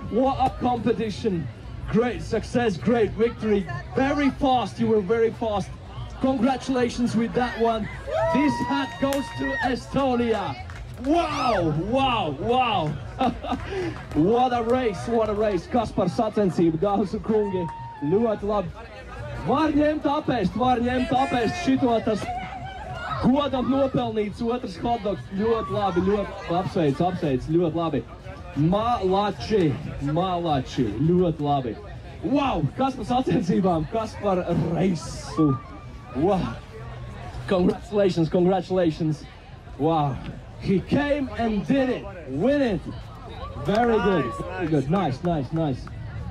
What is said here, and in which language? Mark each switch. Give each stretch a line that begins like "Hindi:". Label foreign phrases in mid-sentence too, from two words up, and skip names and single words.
English: Great success, great victory. Very fast, you were very fast. Congratulations with that one. This hat goes to Estonia. Wow! What a race.
Latvian: Kaspars sacensība, dāmas un kungi. Ļoti labi. Var ņemt apēst šito, tas godam nopelnīts otrs hotdogs. Ļoti labi, apsveic, ļoti labi. Malači, ļoti labi. Wow! Kas par sacensībām, kas par reisu.
English: Wow! Congratulations! Wow! He came and did it! Win it! Very good! Nice!